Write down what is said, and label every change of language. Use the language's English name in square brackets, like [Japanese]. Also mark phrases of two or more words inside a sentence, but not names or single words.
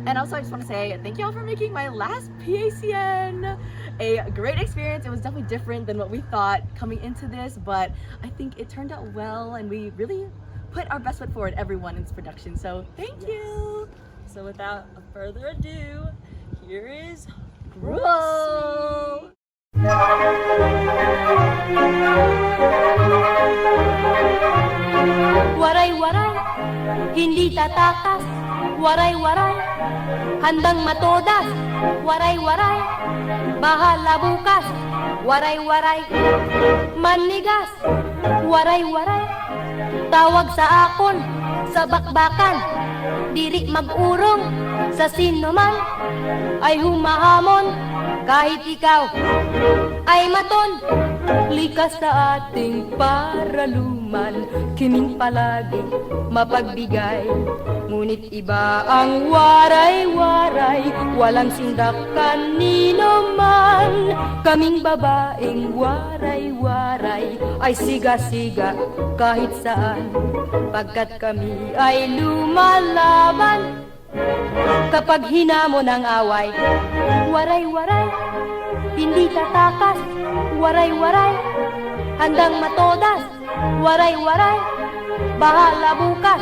[English] And also I just want to say thank y'all for making my last PACN a great experience. It was definitely different than what we thought coming into this, but I think it turned out well, and we really put our best foot forward, everyone in this production. So thank you. So without further ado, here is Rule. [Filipino] Waray-waray, hindi tatakas. Waray-waray, handang matodas. Waray-waray, bahala bukas. Waray-waray, manigas. Waray-waray, tawag sa akon, sa bakbakan. Diri mag-urong, sa sino man ay humahamon. Kahit ikaw ay maton, likas sa ating paraluman. Kiming palagi mapagbigay, ngunit iba ang waray-waray. Walang sindak kanino man. Kaming babaeng waray-waray ay siga-siga kahit saan, pagkat kami ay lumalaban. Kapag hinamon ang away, waray-waray, hindi tatakas. Waray-waray, handang matodas. Waray-waray, bahala bukas.